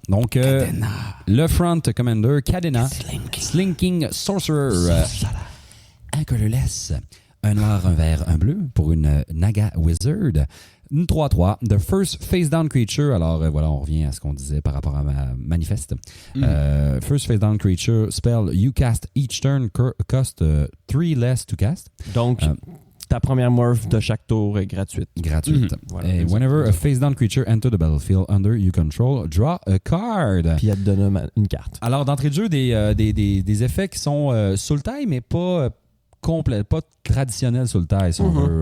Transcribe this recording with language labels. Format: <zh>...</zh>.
<fr>Donc, le Front Commander, Cadena, Slinking Sorcerer, un colorless, un noir, un vert, un bleu pour une Naga Wizard. Une 3-3.</fr> <en>The first face down creature.</en> <fr>Alors, voilà, on revient à ce qu'on disait par rapport à Manifest.</fr> <en>First face down creature spell you cast each turn cost 3 less to cast.</en> <fr>Donc, ta première morph de chaque tour est gratuite. Voilà, et</fr> <en>whenever a face down creature enter the battlefield under you control, draw a card.</en> <fr>Puis elle te donne une carte. Alors, d'entrée de jeu, des effets qui sont Sultai, mais pas pas traditionnel sur le taille, si on veut.</fr>